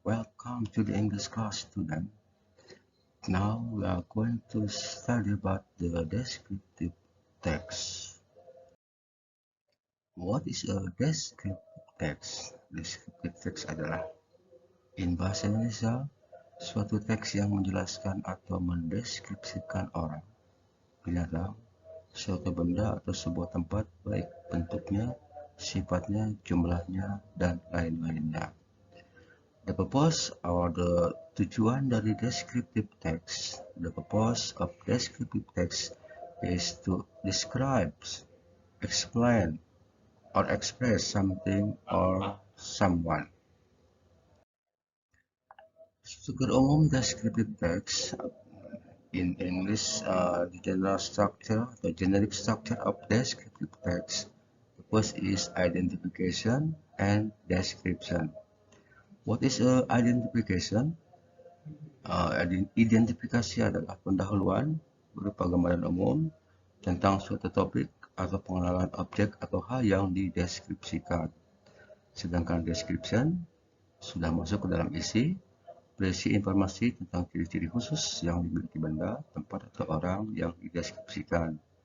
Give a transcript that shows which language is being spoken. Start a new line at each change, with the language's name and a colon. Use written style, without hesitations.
English: Welcome to the English class, student. Now we are going to study about the descriptive text. What is a descriptive text?
Indonesian: Descriptive text adalah in bahasa Indonesia suatu teks yang menjelaskan atau mendeskripsikan orang, binatang, suatu benda atau sebuah tempat baik bentuknya, sifatnya, jumlahnya, dan lain-lainnya.
English: The purpose or the
Indonesian: tujuan dari
English: descriptive text, the purpose of descriptive text is to describe, explain, or express something or someone.
Indonesian: Secara umum,
English: descriptive text in English, the general structure, the generic structure of descriptive text. The first is identification and description. What is identification?
Indonesian: Identifikasi adalah pendahuluan berupa gambaran umum tentang suatu topik atau pengenalan objek atau hal yang dideskripsikan. Sedangkan description sudah masuk ke dalam isi, berisi informasi tentang ciri-ciri khusus yang dimiliki benda, tempat, atau orang yang dideskripsikan.